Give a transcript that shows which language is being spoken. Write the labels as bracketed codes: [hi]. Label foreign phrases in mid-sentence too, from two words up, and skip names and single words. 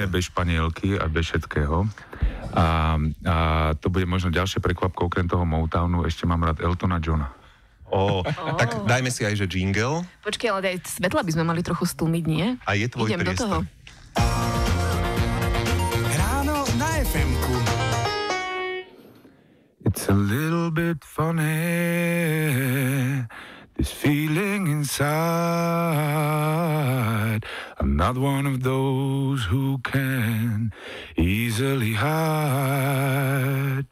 [sk] Úplne bez španielky a bez všetkého. A to bude možno ďalšie prekvapko, okrem toho Motownu, ešte mám rád Eltona Johna. Tak dajme si aj, že jingle. Počkej, ale aj svetla by sme mali trochu stlmiť, nie? A je tvoj Idem priestor. do toho. Ráno na FM-ku. [en] It's a little bit funny, this feeling inside. I'm not one of those who can easily hide.